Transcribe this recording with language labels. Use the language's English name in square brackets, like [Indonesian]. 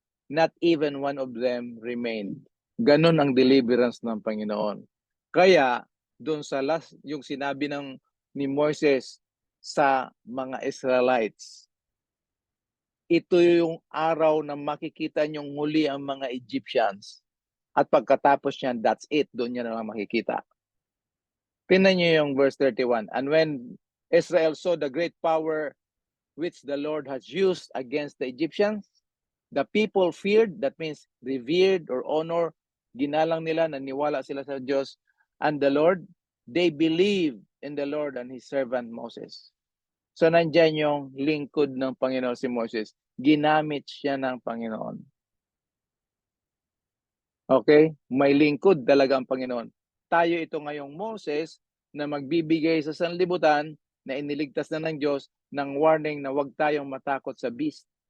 [English] Not even one of them remained. [Filipino] Ganon ang deliverance ng Panginoon. Kaya, doon sa last, yung sinabi ni Moses sa mga Israelites, ito yung araw na makikita niyong muli ang mga Egyptians. At pagkatapos niyan, [English] that's it. [Filipino] Doon niya na lang makikita. Tingnan niyo yung verse 31. [English] And when Israel saw the great power which the Lord has used against the Egyptians, the people feared, that means revered or honor, [Filipino] ginalang nila, naniwala sila sa Diyos [English] and the Lord. They believed in the Lord and His servant Moses. [Filipino] So nandyan yung lingkod ng Panginoon si Moses. Ginamit siya ng Panginoon. Okay? May lingkod talaga ang Panginoon. Tayo ito ngayong Moses na magbibigay sa sanlibutan na iniligtas na ng Diyos ng warning na huwag tayong matakot sa beast.